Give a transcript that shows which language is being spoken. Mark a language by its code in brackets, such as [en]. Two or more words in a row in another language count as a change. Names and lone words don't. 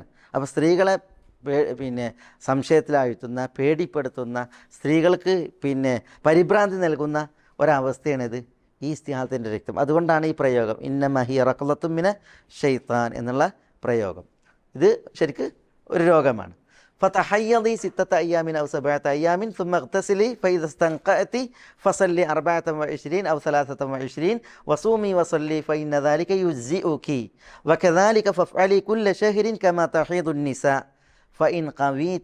[ml] അപ്പോൾ സ്ത്രീകളെ പിന്നെ സംശയത്തിലാഴ്ത്തുന്ന, പേടിപ്പെടുത്തുന്ന, സ്ത്രീകൾക്ക് പിന്നെ പരിഭ്രാന്തി നൽകുന്ന ഒരവസ്ഥയാണിത് ഈ ഇസ്തിഹാലത്തിൻ്റെ രക്തം. അതുകൊണ്ടാണ് ഈ പ്രയോഗം [ar] إنما هي ركضة من الشيطان [ml] എന്നുള്ള പ്രയോഗം. ഇത് ശരിക്ക് ഒരു രോഗമാണ്. [ar] فتحيضي 6 أيام أو 7 أيام ثم اغتسلي فإذا استنقأت فصلي 24 أو 23 وصومي وصلي فإن ذلك يجزئك وكذلك فافعلي كل شهر كما تحيض النساء فإن قويت